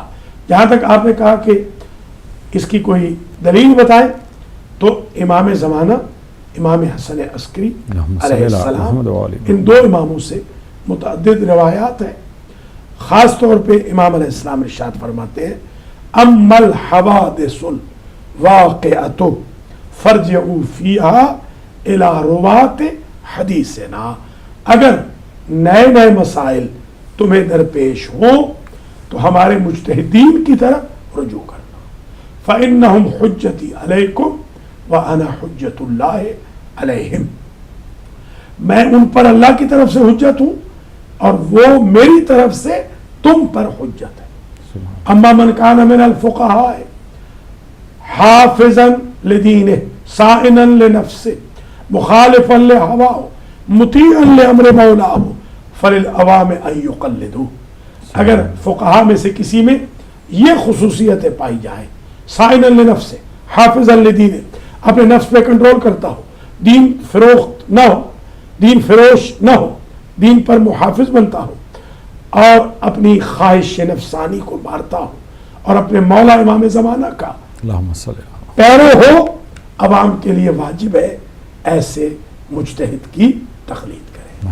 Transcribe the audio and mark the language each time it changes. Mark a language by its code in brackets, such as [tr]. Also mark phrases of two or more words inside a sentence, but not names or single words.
[ur] جہاں تک آپ نے کہا کہ اس کی کوئی دلیل بتائے، تو امام زمانہ امام حسن عسکری علیہ السلام، ان 2 اماموں سے متعدد روایات ہے. خاص طور پہ امام علیہ السلام ارشاد فرماتے ہیں, [ar] أمّا الحوادثُ الواقعةُ فارجعوا فيها إلى رواةِ حديثنا. [ur] اگر نئے نئے مسائل تمہیں درپیش ہو تو ہمارے مجتہدین کی طرف رجوع کرنا. [ar] فإنّهم حجّتي عليكم وأنا حجّةُ الله عليهم. [ur] میں ان پر اللہ کی طرف سے حجت ہوں اور وہ میری طرف سے تم پر حجت ہے. [ar] أمّا من كان من الفقهاء حافظاً لدينه صائناً لنفسه مخالفاً لهواه مطيعاً لأمر مولاه فللعوام أن يقلّدوا. [ur] اگر فقہا میں سے کسی میں یہ خصوصیتیں پائی جائے, [ar] صائناً لنفسه حافظاً لدينه, [ur] اپنے نفس پہ کنٹرول کرتا ہو، دین فروخت نہ ہو، دین فروش نہ ہو، دین پر محافظ بنتا ہو اور اپنی خواہش نفسانی کو مارتا ہو اور اپنے مولا امام زمانہ کا پیرو ہو، عوام کے لیے واجب ہے ایسے مجتہد کی تقلید کریں.